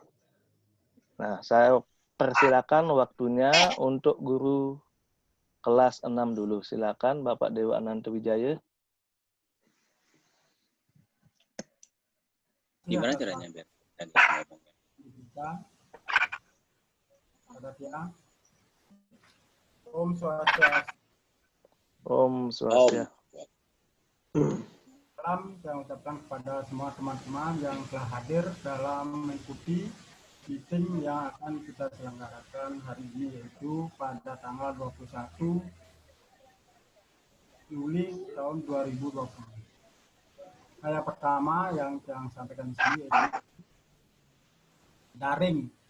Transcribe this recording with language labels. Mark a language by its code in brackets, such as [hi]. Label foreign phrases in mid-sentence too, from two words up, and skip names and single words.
[id] Nah, saya persilakan waktunya untuk guru kelas 6 dulu. Silakan Bapak Dewa Ananta Wijaya. Gimana caranya biar ngomongnya? Selamat siang. [ban] Om Swastiastu. Om Swastiastu. [id] Salam saya ucapkan kepada semua teman-teman yang telah hadir dalam mengikuti meeting yang akan kita selenggarakan hari ini, yaitu pada tanggal 21 Juli tahun 2020. Saya pertama yang sampaikan di sini yaitu daring.